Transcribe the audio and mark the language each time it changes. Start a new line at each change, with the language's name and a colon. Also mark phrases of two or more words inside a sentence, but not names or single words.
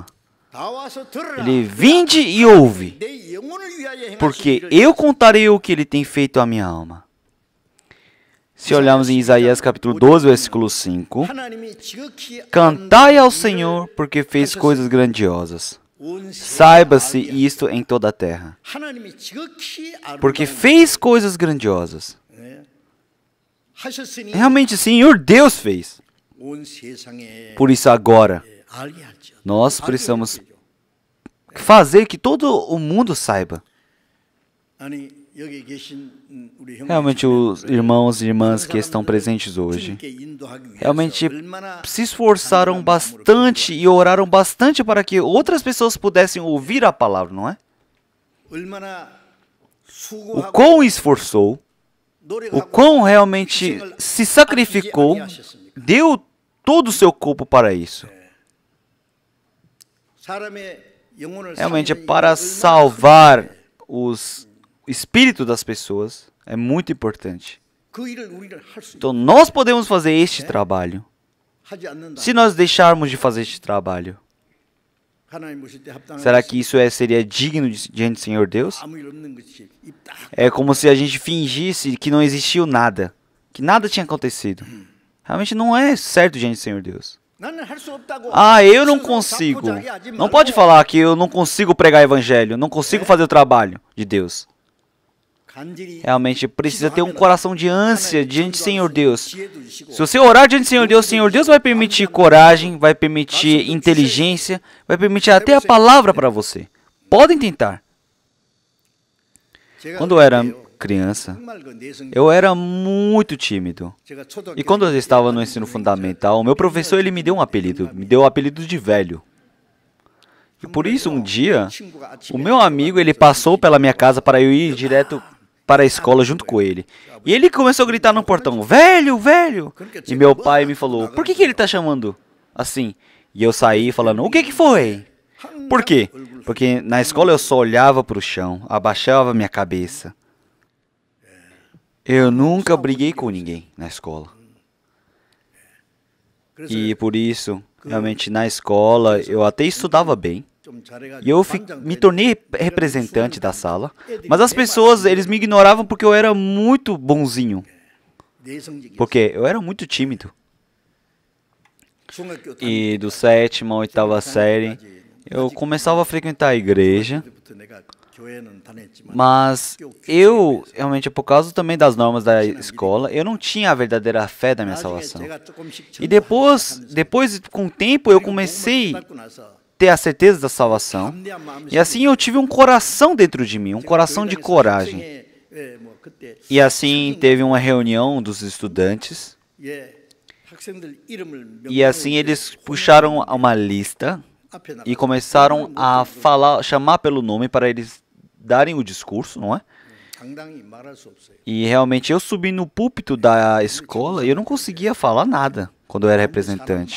Portuguese: Ele: vinde e ouve, porque eu contarei o que ele tem feito à minha alma. Se olharmos em Isaías capítulo 12, versículo 5, cantai ao Senhor, porque fez coisas grandiosas. Saiba-se isto em toda a terra,
Korean: 하나님이 지극히
Portuguese: porque
Korean: 아름다운
Portuguese: fez coisas grandiosas.
Korean: 하셨으니
Portuguese: Realmente, o Senhor Deus fez.
Korean: 온 세상에
Portuguese: Por isso, agora,
Korean: 알게 할지어다.
Portuguese: nós precisamos fazer que todo o mundo saiba.
Korean: 아니 여기 계신 우리
Portuguese: Realmente, os irmãos e irmãs que estão presentes hoje,
Korean: 주님께 인도하기 위해서
Portuguese: realmente
Korean: 얼마나
Portuguese: se esforçaram bastante e oraram bastante para que outras pessoas pudessem ouvir a palavra, não é?
Korean: 얼마나
Portuguese: O
Korean: 수고하고
Portuguese: quão esforçou, o
Korean: 노력하고
Portuguese: quão realmente se sacrificou, deu todo o seu corpo para isso.
Korean: 사람의 영혼을
Portuguese: Realmente,
Korean: 살리는
Portuguese: para
Korean: 일이 얼마나
Portuguese: salvar os espíritos das pessoas, é muito importante.
Korean: 그 일을 우리는 할 수
Portuguese: Então, nós podemos fazer este trabalho.
Korean: 하지 않는다.
Portuguese: Se nós deixarmos de fazer este trabalho,
Korean: 하나님 모실 때 합당한
Portuguese: será que isso seria digno diante do Senhor Deus?
Korean: 아무 일 없는 것이 입다.
Portuguese: É como se a gente fingisse que não existiu nada, que nada tinha acontecido. Realmente não é certo diante do Senhor Deus.
Korean: 나는 할 수 없다고.
Portuguese: Ah, eu não
Korean: 스스로
Portuguese: consigo.
Korean: 자포자기하지
Portuguese: Não
Korean: 말고
Portuguese: pode falar que eu não consigo pregar evangelho, não consigo fazer o trabalho de Deus.
Korean: 간절히
Portuguese: Realmente precisa ter um coração de ânsia diante do Senhor Deus.
Korean: 지혜도 주시고
Portuguese: Se você orar diante do Senhor Deus vai permitir coragem, vai permitir inteligência, vai permitir até a palavra para você. Podem tentar.
Korean: 제가
Portuguese: Quando eu era
Korean: 그때요,
Portuguese: criança,
Korean: 정말 그 내성
Portuguese: eu era muito tímido.
Korean: 제가 초등학교
Portuguese: E quando eu estava no ensino fundamental, o meu professor ele me deu um apelido, me deu o apelido de velho. E por isso um dia,
Korean: 친구가 아침에
Portuguese: o meu amigo ele passou pela minha casa para eu ir direto para a escola junto com ele. E ele começou a gritar no portão, velho, velho. E meu pai me falou, por que ele está chamando assim? E eu saí falando, o que foi? Por quê? Porque na escola eu só olhava para o chão, abaixava minha cabeça. Eu nunca briguei com ninguém na escola.
Korean: 그래서
Portuguese: E por isso, realmente na escola eu até estudava bem.
Korean: 좀 잘해가지고
Portuguese: E eu me tornei representante da sala. Mas as pessoas, eles me ignoravam porque eu era muito bonzinho.
Korean: 내성적이었어요.
Portuguese: Porque eu era muito tímido.
Korean: 중학교
Portuguese: E do 7ª à 8ª série, eu começava a frequentar a igreja.
Korean: 때부터 내가 교회는 다녔지만
Portuguese: Mas eu, realmente, por causa também das normas da escola, eu não tinha a verdadeira fé da minha
Korean: 나중에
Portuguese: salvação.
Korean: 제가 조금씩
Portuguese: E depois, com o tempo, eu comecei a
Korean: 받고 나서
Portuguese: ter a certeza da salvação.
Korean: 담대한 마음이
Portuguese: E assim eu tive um coração dentro de mim, um coração de coragem.
Korean: 학생회, 뭐 그때
Portuguese: E assim teve uma reunião dos estudantes.
Korean: 예, 학생들 이름을
Portuguese: E assim eles puxaram uma lista
Korean: 앞에 나가
Portuguese: e começaram a falar, chamar pelo nome para eles darem o discurso, não é?
Korean: 당당히 말할 수 없어요.
Portuguese: E realmente eu subi no púlpito da escola e eu não conseguia falar nada quando eu era representante.